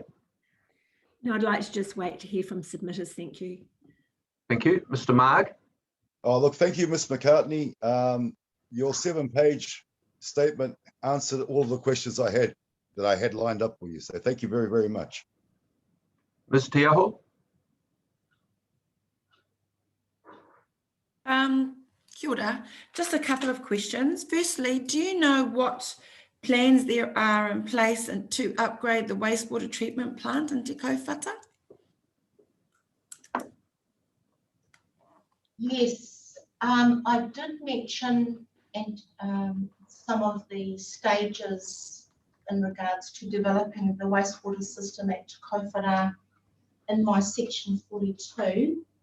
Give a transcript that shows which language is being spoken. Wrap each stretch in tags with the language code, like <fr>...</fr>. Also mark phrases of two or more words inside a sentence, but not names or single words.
<en>No, I'd like to just wait to hear from submitters, thank you. Thank you. Mr. Marg? Oh, look, thank you, Ms. McCartney. Your 7-page statement answered all of the questions I had lined up for you. So thank you very, very much. Ms. Tiaho?</en> <mi>Kia ora.</mi> <en>Just a couple of questions. Firstly, do you know what plans there are in place to upgrade the wastewater treatment plant in Te Kauwhata? Yes, I did mention some of the stages in regards to developing the wastewater system at Te Kauwhata in my section 42.</en>